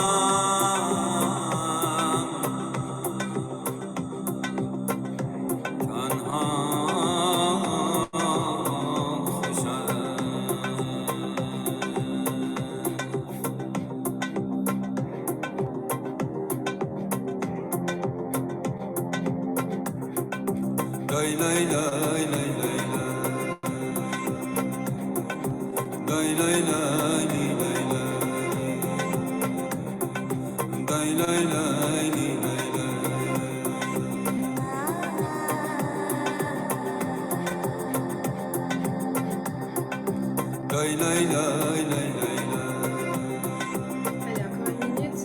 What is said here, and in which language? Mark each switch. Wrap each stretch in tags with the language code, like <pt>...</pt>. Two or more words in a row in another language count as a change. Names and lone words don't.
<fa>تنها خوشم لای لای لای لای لای لای لای لای لی لای لای لای لای لی لای لای لای لای لای لای</fa> <fr>Allez, encore une minute.</fr>